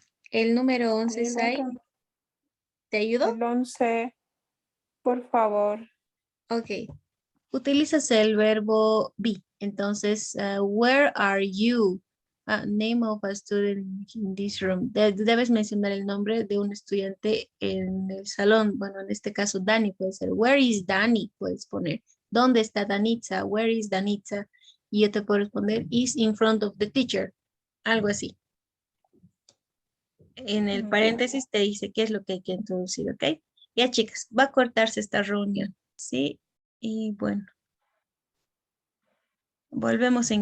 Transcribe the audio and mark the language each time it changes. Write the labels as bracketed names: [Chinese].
[Spanish] El número 11 El es ahí. otro. ¿Te ayudo? El 11, por favor. Ok. Utilizas el verbo be. Entonces, [English] where are you? Name of a student in this room. [Spanish] Debes mencionar el nombre de un estudiante en el salón. Bueno, en este caso, Dani puede ser. [English] Where is Dani? [Spanish] Puedes poner. ¿Dónde está Danitza? [English] Where is Danitza? [Spanish] Y yo te puedo responder, [English] is in front of the teacher. [Spanish] Algo así. En el Ya. paréntesis te dice qué es lo que hay que introducir, ¿ok? Ya, chicas, va a cortarse esta reunión, ¿sí? Y bueno, volvemos a ingresar.